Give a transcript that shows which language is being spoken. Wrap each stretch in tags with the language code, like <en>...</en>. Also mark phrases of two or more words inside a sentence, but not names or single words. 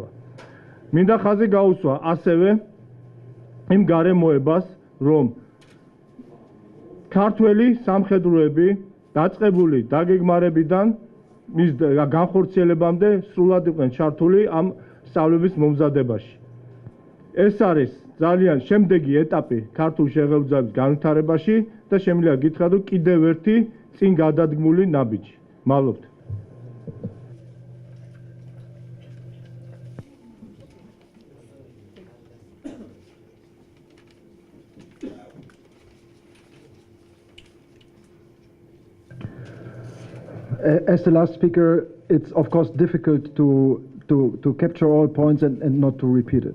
<ka>მინდა ხაზი გაუსვა ასევე იმ გარემოებას, რომ ქართველი სამხედროები დაწყებული დაგეგმარებიდან მის განხორციელებამდე სრულად იყვნენ ჩართული ამ სწავლების მომზადებაში. ეს არის ძალიან შემდეგი ეტაპი ქართული შეერთებული ძალების განვითარებაში და შემიძლია გითხრათ, რომ კიდევ ერთი წინ გადადგმული ნაბიჯი. მადლობთ.</ka> <en>As the last speaker, it's of course difficult to capture all points and not to repeat it.</en>